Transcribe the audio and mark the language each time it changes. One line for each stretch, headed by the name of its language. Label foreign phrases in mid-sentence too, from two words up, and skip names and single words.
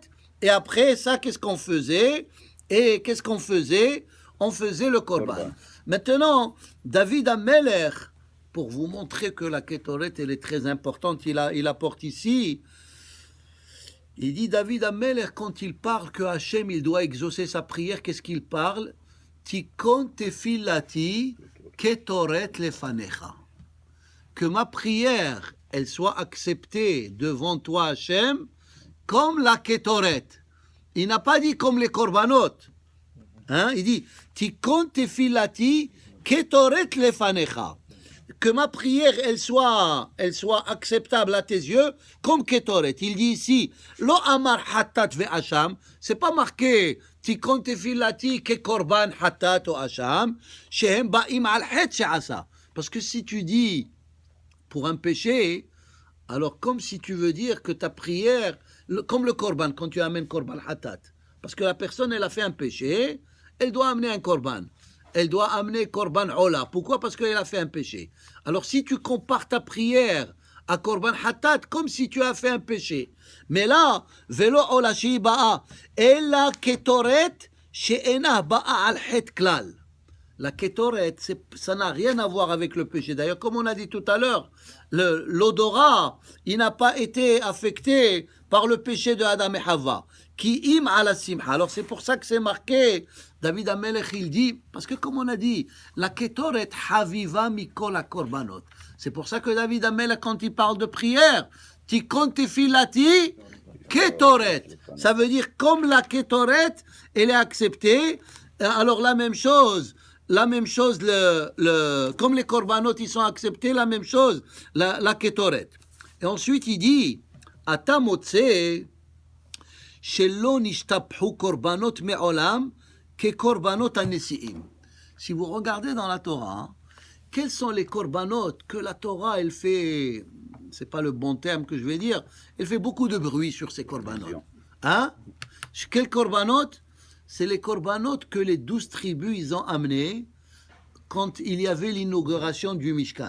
French: Et après ça, qu'est-ce qu'on faisait? Et qu'est-ce qu'on faisait? On faisait le Korban. Maintenant, David Amelech, pour vous montrer que la Kétoret, elle est très importante, il apporte ici, il dit David Amelech, quand il parle que Hachem, il doit exaucer sa prière, qu'est-ce qu'il parle?
Hebrew: תיכון תפילתי קטורת לפניך.
French: Que ma prière, elle soit acceptée devant toi, Hachem, comme la Kétoret. Il n'a pas dit comme les Korbanot. Hein? Il dit,
Hebrew: תיכון תפילתי קטורת לפניך.
French: Que ma prière, elle soit acceptable à tes yeux, comme Kétoret. Il dit ici,
Hebrew: לא אמר חטאת ואשם,
French: c'est pas marqué,
Hebrew: תיכון תפילתי כקרבן חטאת ou אשם, שהם באים על חטא שעשה.
French: Parce que si tu dis, pour un péché, alors comme si tu veux dire que ta prière, comme le korban, quand tu amènes
Hebrew: קרבן חטאת,
French: parce que la personne, elle a fait un péché, elle doit amener un korban. Elle doit amener
Hebrew: קרבן עולה.
French: Pourquoi? Parce qu'elle a fait un péché. Alors si tu compares ta prière à
Hebrew: קרבן חטאת,
French: comme si tu as fait un péché. Mais là,
Hebrew: ולא עולה שהיא באה, אלא קטורת שאינה באה על חטא כלל.
French: La Ketoret, ça n'a rien à voir avec le péché. D'ailleurs, comme on a dit tout à l'heure, l'odorat, il n'a pas été affecté par le péché de Adam et Hava.
Hebrew: כי אם על שמחה.
French: Alors c'est pour ça que c'est marqué. David Amelech, il dit, parce que comme on a dit, la
Hebrew: קטורת חביבה מכל הקרבנות.
French: C'est pour ça que David Amelech, quand il parle de prière,
Hebrew: תיכון תפילתי קטורת.
French: Ça veut dire comme la Ketoret, elle est acceptée. Alors la même chose, comme les korbanot ils sont acceptés, la même chose, la Ketoret. Et ensuite il dit,
Hebrew: אתה מוצא שלא נשתבחו קרבנות מעולם כקרבנות הנשיאים.
French: Si vous regardez dans la Torah, quels sont les korbanot que la Torah elle fait, c'est pas le bon terme que je vais dire, elle fait beaucoup de bruit sur ces korbanot. Hein? Quels korbanot? C'est les korbanot que les 12 tribus ils ont amenés quand il y avait l'inauguration du Mishkan.